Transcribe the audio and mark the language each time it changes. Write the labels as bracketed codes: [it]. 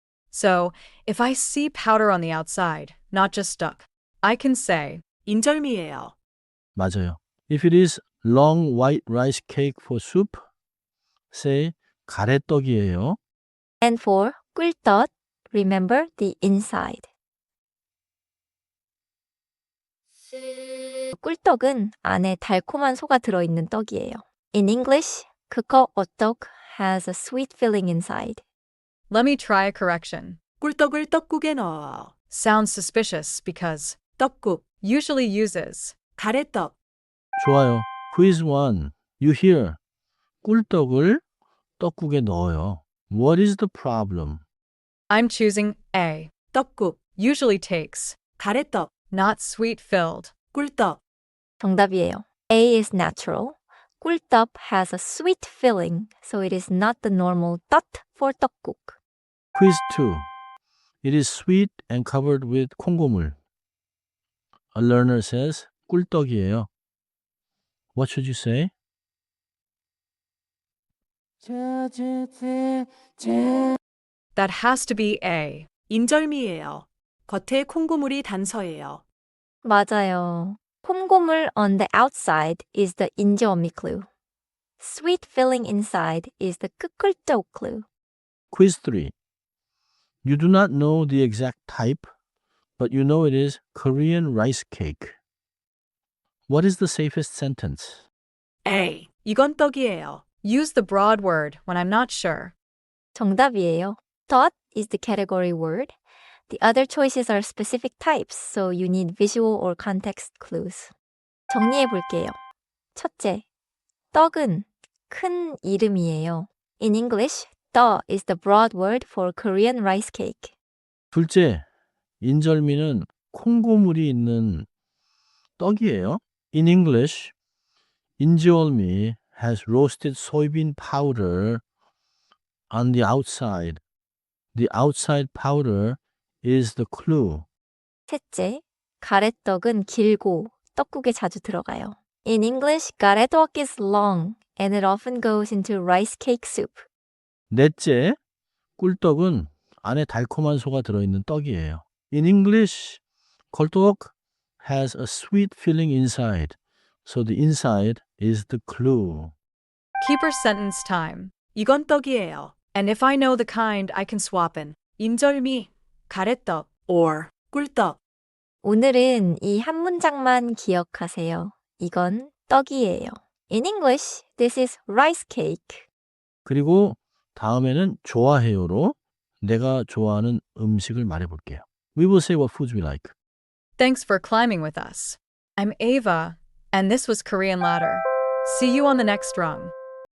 [en] So, if I see powder on the outside, not just duck, I can say, [ko] 인절미예요. 맞아요. [en] If it is long white rice cake for soup, say 가래떡이에요. And for 꿀떡, remember the inside. [ko] 꿀떡은 안에 달콤한 소가 들어있는 떡이에요. [en] In English, 그거 어떡 has a sweet filling inside. Let me try a correction. [ko] 꿀떡을 떡국에 넣어. [en] Sounds suspicious because [ko] 떡국, [en] usually uses. [ko] 가래떡. 좋아요. Quiz 1. [en] You hear 꿀떡을 떡국에 넣어요. What is the problem? I'm choosing A. [ko] 떡국, [en] Usually takes, [ko] 가래떡, [en] not sweet filled. [ko] 꿀떡. [en] 정답이에요. A is natural. 꿀떡 has a sweet filling, so it is not the normal 떡 for 떡국. Quiz 2. It is sweet and covered with 콩고물. A learner says 꿀떡이에요. What should you say? That has to be A. [ko] 인절미예요. 겉에 콩고물이 단서예요. 맞아요. [en] 콩고물 on the outside is the 인절미 clue. Sweet filling inside is the 꿀떡 clue. Quiz 3. You do not know the exact type, but you know it is Korean rice cake. What is the safest sentence? [ko] A. 이건 떡이에요. [en] Use the broad word when I'm not sure. [ko] 정답이에요. [en] Dot is the category word. The other choices are specific types, so you need visual or context clues. [ko] 정리해 볼게요. 첫째, 떡은 큰 이름이에요. [en] In English, 떡 is the broad word for Korean rice cake. [ko] 둘째, 인절미는 콩고물이 있는 떡이에요. [en] In English, 인절미 has roasted soybean powder on the outside. The outside powder is the clue. [ko] 셋째, 가래떡은 길고 떡국에 자주 들어가요. [en] In English, 가래떡 is long and it often goes into rice cake soup. [ko] 넷째, 꿀떡은 안에 달콤한 소가 들어있는 떡이에요. [en] In English, 꿀떡 has a sweet filling inside. So the inside is the clue. Keeper sentence time. [ko] 이건 떡이에요. [en] And if I know the kind, I can swap in. [ko] 인절미, 가래떡, or 꿀떡. 오늘은 이 한 문장만 기억하세요. 이건 떡이에요. [en] In English, this is rice cake. [ko] 그리고 다음에는 좋아해요로 내가 좋아하는 음식을 말해볼게요. [en] We will say what foods we like. Thanks for climbing with us. I'm Ava, and this was Korean Ladder. See you on the next rung.